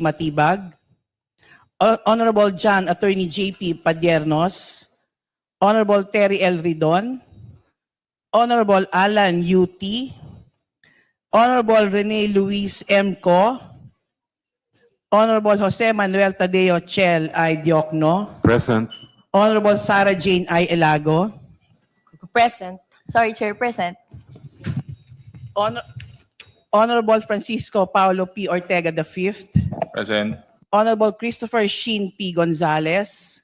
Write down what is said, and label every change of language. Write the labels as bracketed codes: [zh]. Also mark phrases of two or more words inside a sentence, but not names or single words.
[en] Matibag, Honorable John Attorney J.P. Padiernos, Honorable Terry L. Ridon, Honorable Alan U.T., Honorable Rene Luis M. Co., Honorable Jose Manuel Tadeo Chel I. Diokno, Present. Honorable Sara Jane I. Elago, Present. Sorry, Chairperson. Honorable Francisco Paulo P. Ortega V, Present. Honorable Christopher Sheen P. Gonzalez,